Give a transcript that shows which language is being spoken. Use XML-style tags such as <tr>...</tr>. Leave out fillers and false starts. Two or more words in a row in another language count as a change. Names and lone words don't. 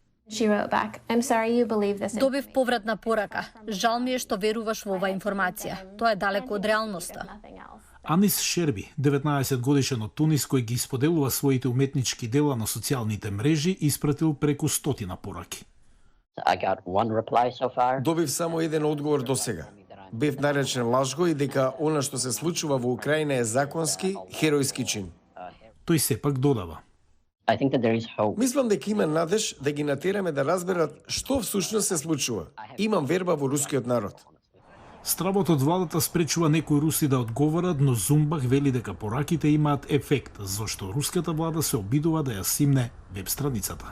<mk>Добив повратна порака. Жал ми е што веруваш во оваа информација. Тоа е далеко од реалноста. Анис Шерби, 19 годишен од Тунис кој ги споделува своите уметнички дела на социјалните мрежи, испратил преку 100 пораки.</mk> <en>I got one reply so far.</en> <mk>Добив само еден одговор до сега. Бев наречен лажго и дека она што се случува во Украина е законски, херојски чин. Тој сепак додава:</mk> <en>I think that there is hope.</en> <mk>Мислам дека има надеж да ги натераме да разберат што всушност се случува. Имам верба во рускиот народ. Стравот од владата спречува некои руси да одговорат, но Зумбах вели дека пораките имаат ефект, зашто руската влада се обидува да ја симне веб страницата.</mk>